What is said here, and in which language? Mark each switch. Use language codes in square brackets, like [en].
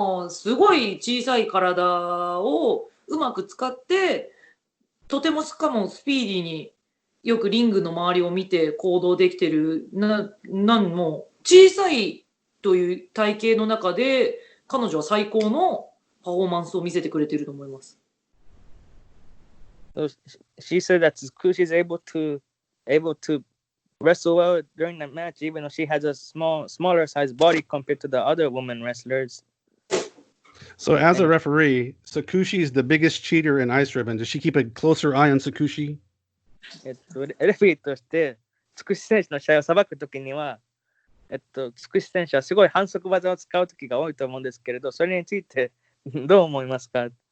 [ja] すごい小さい体をうまく使ってとてもしかもスピーディーによくリングの周りを見て行動できてるも小さいという体型の中で彼女は最高のパフォーマンスを見せてくれてると思います。 [en] So she said that Tsukushi is able to wrestle well during the match, even though she has a smaller size body compared to the other women wrestlers. So as a referee, Sakushi is the biggest cheater in Ice Ribbon. Does she keep a closer eye on Sakushi? [ja] レフェリーとしてつくし選手の試合をさばくときには、つくし選手はすごい反則技を使うときが多いと思うんですけれど、それについてどう思いますか？